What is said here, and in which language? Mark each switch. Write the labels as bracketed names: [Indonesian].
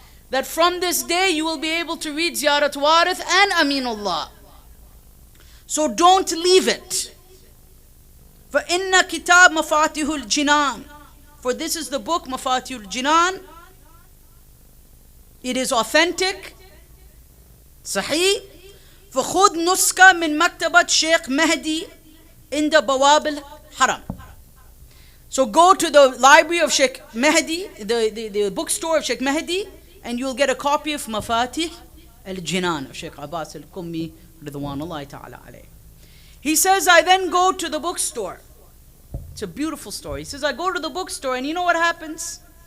[English] That from this day you will be able to read زيارة وارث and Aminullah. So don't leave it. [Arabic] فإن كتاب مفاتيح الجنان. [English] For this is the book مفاتيح الجنان. It is authentic, صحيح. [Arabic] فخذ نسخة من مكتبة شيخ مهدي عند بواب الحرم. [English] So go to the library of Sheikh Mehdi, the bookstore of Sheikh Mehdi, and you'll get a copy of Mafatih al-Jinan of Sheikh Abbas al-Qummi Ridwanullahi ta'ala alayh. He says, I then go to the bookstore. It's a beautiful story. He says, I go to the bookstore and you know what happens?